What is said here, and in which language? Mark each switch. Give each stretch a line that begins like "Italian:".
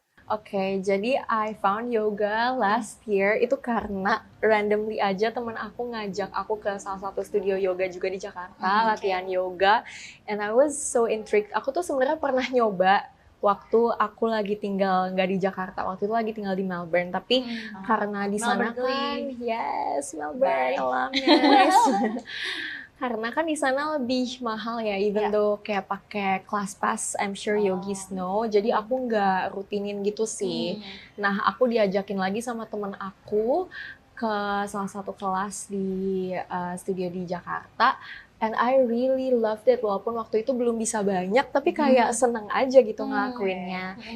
Indonesian: Oke, jadi
English: I found yoga last year
Indonesian: itu karena randomly aja teman aku ngajak aku ke salah satu studio yoga juga di Jakarta, latihan yoga,
English: and I was so intrigued.
Indonesian: Aku tuh sebenarnya pernah nyoba waktu aku lagi tinggal nggak di Jakarta, waktu itu lagi tinggal di Melbourne, tapi karena di sana kan, Melbourne alumni. Karena kan di sana lebih mahal ya,
English: even though
Indonesian: kayak pakai class pass,
English: I'm sure yogis know.
Indonesian: Jadi aku nggak rutinin gitu sih. Nah, aku diajakin lagi sama temen aku ke salah satu kelas di studio di Jakarta.
English: And I really loved it,
Indonesian: walaupun waktu itu belum bisa banyak, tapi kayak seneng aja gitu ngelakuinnya.